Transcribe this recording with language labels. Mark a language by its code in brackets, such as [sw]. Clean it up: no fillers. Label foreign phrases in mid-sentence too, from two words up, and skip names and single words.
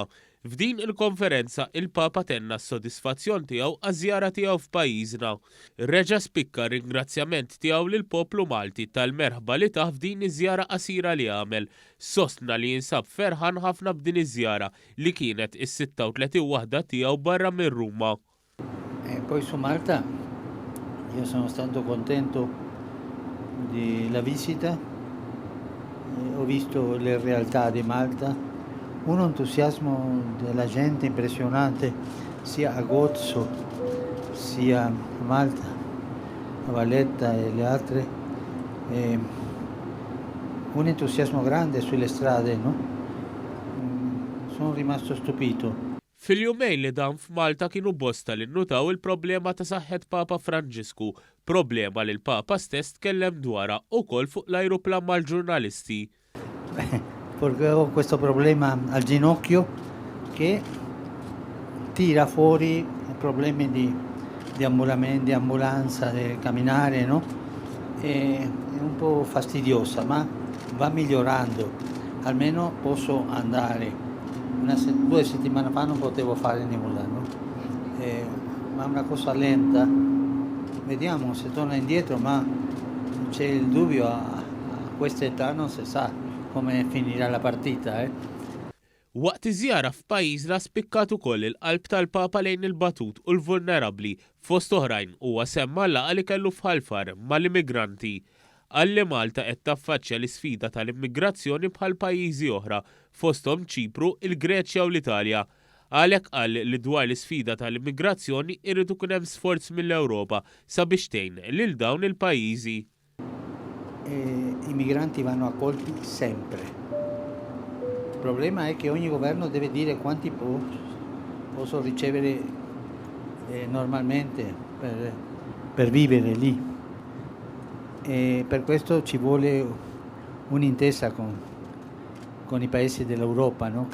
[mt] F'din il-konferenza il-Papa tenna s-sodisfazzjon tiegħu għaż-żjara tiegħu f'pajjiżna. Reġa' spikka ringrazzjament tiegħu lil poplu Malti tal-merħba li tah f'din iż-żjara qasira li għamel. Sostna li jinsab ferħan ħafna b'din iż-żjara li kienet is-36 waħda tiegħu barra minn Ruma. [it] Poi su Malta io sono stato contento della visita, ho visto le realtà di Malta, un entusiasmo della gente impressionante sia a Gozo sia a Malta, a Valletta e le altre, un entusiasmo grande sulle strade, no? Sono rimasto stupito. [mt] Fil-jumejn li dan f'Malta kienu bosta li nnutaw il-problema ta' saħħet Papa Franġisku, problema li l-Papa stess tkellem dwarha wkoll fuq l-ajruplan mal-ġurnalisti. [it] Perché ho questo problema al ginocchio che tira fuori problemi di ambulanza, di camminare, no? È un po' fastidiosa, ma va migliorando. Almeno posso andare. 2 settimane fa non potevo fare nulla, no? Ma è una cosa lenta. Vediamo se torna indietro, ma c'è il dubbio a questa età non si sa come finirà la partita. [mt] Waqt iżjara f'pajjiżna spikkat ukoll il-qalb tal-Papa lejn il-batut u l-vulnerabbli fost oħrajn huwa semma laqa li kellu f'Ħalfar mal-immigranti. Għalli Malta qed taffaċċja l-isfida tal-immigrazzjoni bħal pajjiżi oħra fosthom Ċipru, il-Greċja u l-Italja. Għalhekk qal li dwar l-isfida tal-immigrazzjoni irrid ikun hemm sforz mill-Ewropa sabiex tgħin lil dawn il-pajjiżi. [it] I migranti vanno accolti sempre. Il problema è che ogni governo deve dire quanti posso ricevere normalmente per vivere lì. E per questo ci vuole un'intesa con i paesi dell'Europa, no?